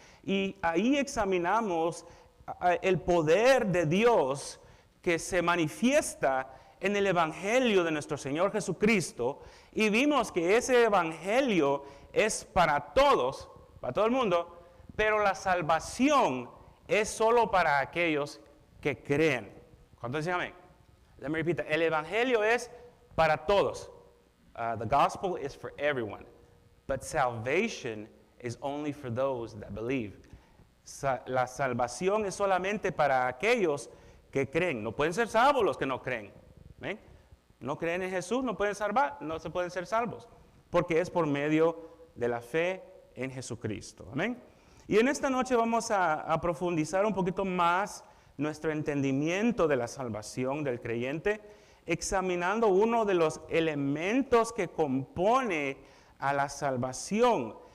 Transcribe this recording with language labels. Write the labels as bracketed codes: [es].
[es] Y ahí examinamos el poder de Dios que se manifiesta en el Evangelio de nuestro Señor Jesucristo, y vimos que ese Evangelio es para todos, para todo el mundo, pero la salvación es solo para aquellos que creen. ¿Cuántos dicen amén? [en] Let me repeat that. [es] El Evangelio es para todos. [en] The gospel is for everyone, but salvation is only for those that believe. [es] La salvación es solamente para aquellos que creen. No pueden ser salvos los que no creen. ¿Ven? No creen en Jesús, no se pueden ser salvos, porque es por medio de la fe en Jesucristo. Amén. Y en esta noche vamos a profundizar un poquito más nuestro entendimiento de la salvación del creyente, examinando uno de los elementos que compone a la salvación.